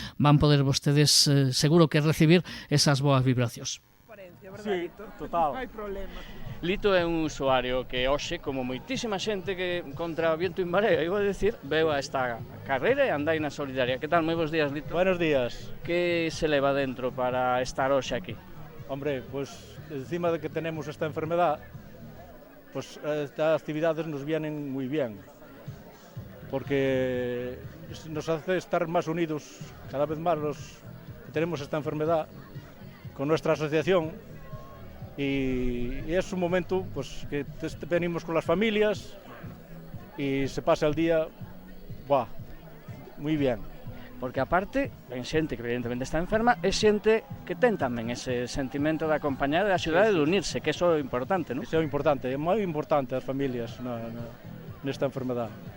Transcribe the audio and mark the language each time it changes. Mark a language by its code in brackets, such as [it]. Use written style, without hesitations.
[gl] Van poder vostedes seguro que recibir esas boas vibracións. Sí, total. Non hai problema. Lito é un usuario que hoxe, como moitísima xente que [es] contra viento e marea, iba a decir, [gl] veo a esta carreira e andaina solidaria. Que tal? Moi bons días, Lito. [es] Buenos días. [gl] Que se leva dentro para estar hoxe aquí? [es] Hombre, pues encima de que tenemos esta enfermedad, pues estas actividades nos vienen muy bien, porque nos hace estar más unidos, cada vez más los que tenemos esta enfermedad, con nuestra asociación. Y es un momento pues, que venimos con las familias y se pasa el día muy bien. [gl] Porque aparte, ven xente que evidentemente está enferma, é xente que ten tamén ese sentimento de acompañar e de axudar e de unirse, que eso é importante, non? Eso é importante, é moi importante as familias nesta enfermedade.